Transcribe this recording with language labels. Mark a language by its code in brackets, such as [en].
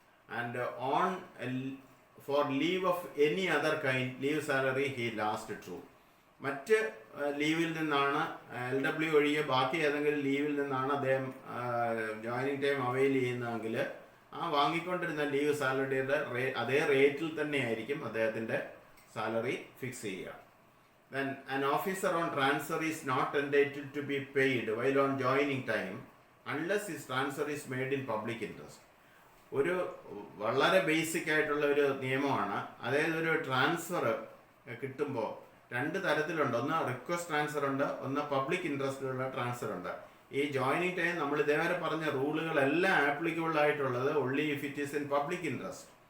[en] And on for leave of any other kind leave salary he last drew. [ml] മറ്റ് ലീവിൽ നിന്നാണ് LW ഒഴികെ ബാക്കി ഏതെങ്കിലും ലീവിൽ നിന്നാണ് അദ്ദേഹം ജോയിനിങ് ടൈം അവൈൽ ചെയ്യുന്നതെങ്കിൽ ആ വാങ്ങിക്കൊണ്ടിരുന്ന ലീവ് സാലറിയുടെ അതേ റേറ്റിൽ തന്നെയായിരിക്കും അദ്ദേഹത്തിൻ്റെ സാലറി ഫിക്സ് ചെയ്യുക. [en] Then an officer on transfer is not entitled to be paid while on joining time unless his transfer is made in public interest. [ml] ഒരു വളരെ ബേസിക് ആയിട്ടുള്ള ഒരു നിയമമാണ്. അതായത് ഒരു ട്രാൻസ്ഫർ കിട്ടുമ്പോൾ 2 തരത്തിലുണ്ട്. ഒന്ന് റിക്വസ്റ്റ് ട്രാൻസ്ഫർ ഉണ്ട്, ഒന്ന് പബ്ലിക് ഇൻട്രസ്റ്റിലുള്ള ട്രാൻസ്ഫർ ഉണ്ട്. ഈ ജോയിനിങ് ടൈം നമ്മൾ ഇതേവരെ പറഞ്ഞ റൂളുകളെല്ലാം ആപ്ലിക്കബിൾ ആയിട്ടുള്ളത് [en] only if it is in public interest.